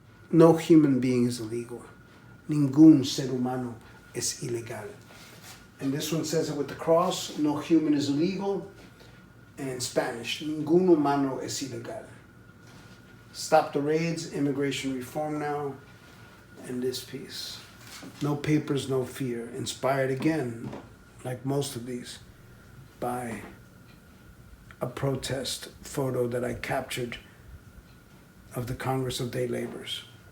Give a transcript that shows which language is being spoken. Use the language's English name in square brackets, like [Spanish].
[English] No human being is illegal. [Spanish] Ningún ser humano es ilegal. [English] And this one says it with the cross, no human is illegal. And in Spanish, [Spanish] ningún humano es ilegal. [English] Stop the raids, immigration reform now. And this piece. No papers, no fear. Inspired again, like most of these, by a protest photo that I captured of the Congress of Day Laborers.